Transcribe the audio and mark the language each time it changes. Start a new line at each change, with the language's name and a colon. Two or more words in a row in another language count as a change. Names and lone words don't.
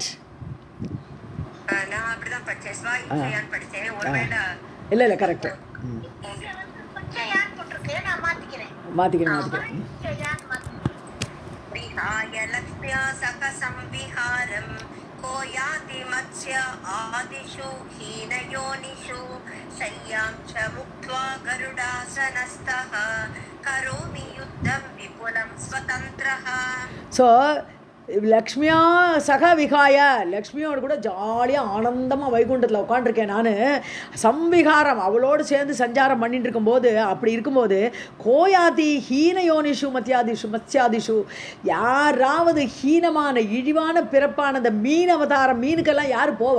Tamil: நான் அப்படிதான் படிச்சேன், ஸ்வா இச்சையான்னு படிச்சேன். ஒருவேளை இல்லை கரெக்ட் மாற்றிக்கிறேன்.
Sanskrit: विहाय लक्ष्म्या सकसंविहारं को याति मत्स्य आदिषु हीनयोनिषु शय्यां च मुक्त्वा गरुडासनस्थः करोमि युद्धं विपुलं स्वतन्त्रः.
Tamil: ஸோ
Sanskrit: लक्ष्म्या सह विहाय
Tamil: லக்ஷ்மியோடு கூட ஜாலியாக ஆனந்தமாக வைகுண்டத்தில் உட்காண்டிருக்கேன் நான். சம்விகாரம் அவளோடு சேர்ந்து சஞ்சாரம் பண்ணிட்டு இருக்கும்போது, அப்படி இருக்கும்போது
Sanskrit: कोयाति हीन योनिषु मत्स्यादिषु
Tamil: யாராவது ஹீனமான இழிவான பிறப்பான அந்த மீன் அவதாரம் மீனுக்கெல்லாம் யார் போவா?